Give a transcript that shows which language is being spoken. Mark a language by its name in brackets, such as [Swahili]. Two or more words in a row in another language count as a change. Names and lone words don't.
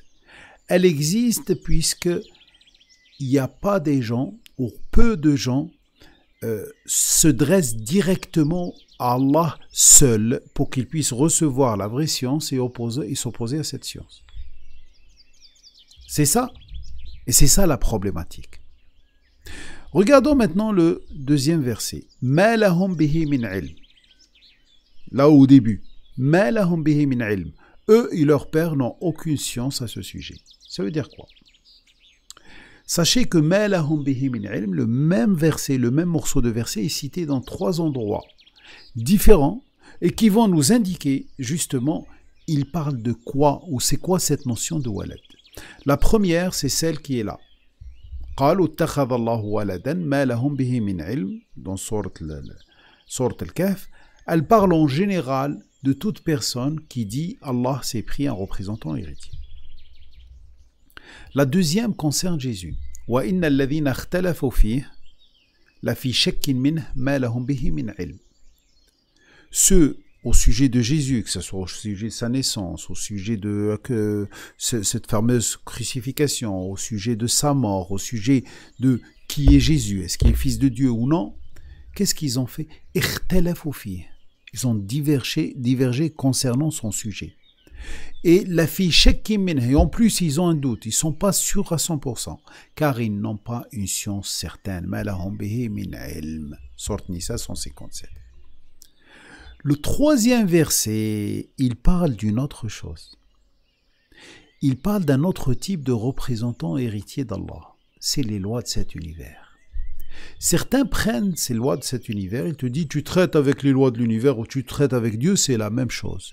[French] Elle existe puisque il n'y a pas des gens, ou peu de gens, se dressent directement à Allah seul pour qu'ils puissent recevoir la vraie science et s'opposer à cette science. C'est ça. Et c'est ça la problématique. Regardons maintenant le deuxième verset. [Arabic] ما لهم به من علم. [French] Là au début. [Arabic] ما لهم به من علم. [French] Eux et leurs pères n'ont aucune science à ce sujet. Ça veut dire quoi? [Arabic] Sachez que ما لهم به من علم, [French] le même verset, le même morceau de verset est cité dans 3 endroits différents et qui vont nous indiquer justement il parle de quoi ou c'est quoi cette notion de walad. La première, c'est celle qui est là. [Arabic] قالوا اتخذ الله ولدا ما لهم به من علم dans sourate Al-Kahf. [French] Elle parle en général de toute personne qui dit Allah s'est pris un représentant héritier. La deuxième concerne Jésus. [Arabic] وَإِنَّ الَّذِينَ اخْتَلَفُوا فِيهِ لَفِي شَكٍّ مِّنْهُ مَا لَهُمْ بِهِ مِنْ عِلْمٍ. [French] Ceux au sujet de Jésus, que ce soit au sujet de sa naissance, au sujet de cette fameuse crucifixion, au sujet de sa mort, au sujet de qui est Jésus, est-ce qu'il est fils de Dieu ou non, qu'est-ce qu'ils ont fait? [Arabic] اختلفوا فيه. [French] Ils ont divergé concernant son sujet. Et la fille [Arabic] شك منه, [French] et en plus ils ont un doute, ils ne sont pas sûrs à 100%, car ils n'ont pas une science certaine. [Arabic] ما لهم به من علم. [French] Sourate Nisa 157. Le troisième verset, il parle d'une autre chose. Il parle d'un autre type de représentant héritier d'Allah. C'est les lois de cet univers. Certains prennent ces lois de cet univers, ils te disent tu traites avec les lois de l'univers ou tu traites avec Dieu, c'est la même chose.